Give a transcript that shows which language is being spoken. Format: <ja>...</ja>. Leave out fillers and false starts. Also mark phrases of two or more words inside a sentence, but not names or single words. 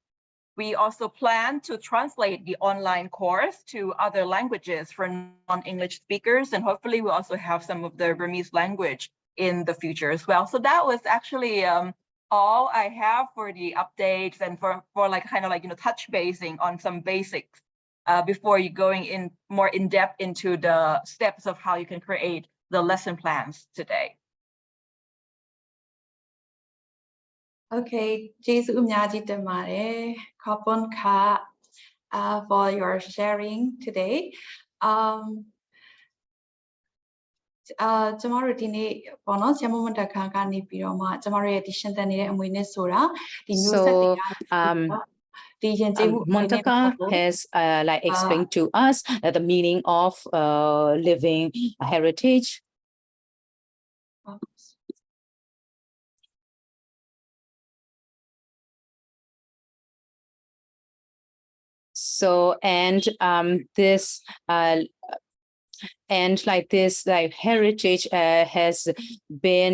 <en>We also plan to translate the online course to other languages for non-English speakers, and hopefully we'll also have some of the Burmese language in the future as well. So that was actually all I have for the updates and for like kind of like, touch basing on some basics before you going in more in depth into the steps of how you can create the lesson plans today. Okay,</en> <my>ကျေးဇူးအများကြီးတင်ပါတယ်</my> <en>Khopon Kha for your sharing today.</en> <my>ကျမတို့ဒီနေ့ပေါ့နော်ဆရာမမတက်ခါကနေပြီးတော့မှကျမတို့ရဲ့ဒီရှင်သန်နေတဲ့အမွေနှစ်ဆိုတာဒီမျိုးဆက်တွေဒီယဉ်ကျေးမှု</my> <en>Montaka has like explained to us the meaning of living heritage. So and like this like heritage has been</en>